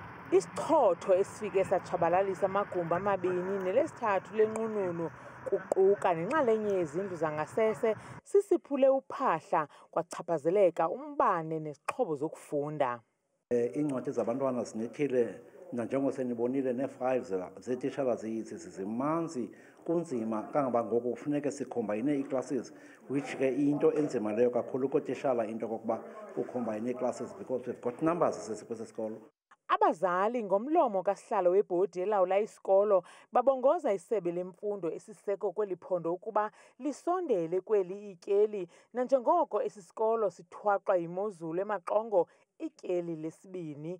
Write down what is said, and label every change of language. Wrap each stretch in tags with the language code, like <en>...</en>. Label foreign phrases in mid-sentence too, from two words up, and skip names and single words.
<xh>Isichotho esifike satshabalalisa amagumbi amabini nelesithathu lenqununu kuquka nenxalenye yezindlu zangasese sisiphule uphahla kwachaphazeleka umbane nezixhobo zokufunda. Iincwadi zabantwana zinethile nanjengo senibonile nee-files zeetitshala zimanzi kunzima kangaba ngoku kufuneka sikhombayine ii-classes, which ke into enzima leyo kakhulu kootishala into kokuba ukhombayine ii-classes</xh> <en>because we've got numbers</en> <xh>kwesi sikolo. Abazali ngomlomo kasihlalo webhodi elawula isikolo babongoza isebe lemfundo esiseko kweli phondo ukuba lisondele kweli ityeli nanjengoko esi sikolo sithwaxwa yimozulu emaxongo ityeli lesibini.</xh>